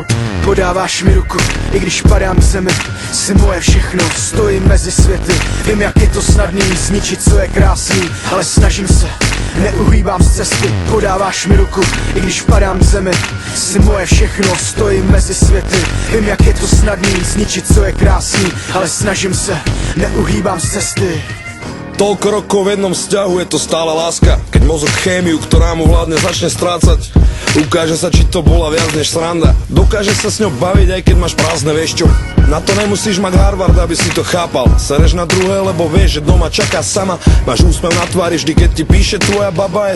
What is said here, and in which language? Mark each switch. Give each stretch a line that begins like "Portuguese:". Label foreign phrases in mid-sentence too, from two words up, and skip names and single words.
Czech: Podáváš mi ruku, i když padám k zemi. Jsi moje všechno, stojím mezi světy. Vím, jak je to snadný zničit, co je krásný, ale snažím se, neuhýbám z cesty. Podáváš mi ruku, i když padám k zemi. Jsi moje všechno, stojím mezi světy. Vím, jak je to snadný zničit, co je krásný, ale snažím se, neuhýbám z cesty.
Slovak: Toľko rokov v jednom vzťahu, je to stále láska. Keď mozog chémiu, ktorá mu vládne, začne strácať. Ukáže sa, či to bola viac než sranda. Dokáže sa s ňou baviť, aj keď máš prázdne, vieš čo? Na to nemusíš mať Harvard, aby si to chápal. Sereš na druhé, lebo vieš, že doma čaká sama. Máš úsmev na tvári, vždy keď ti píše tvoja baba.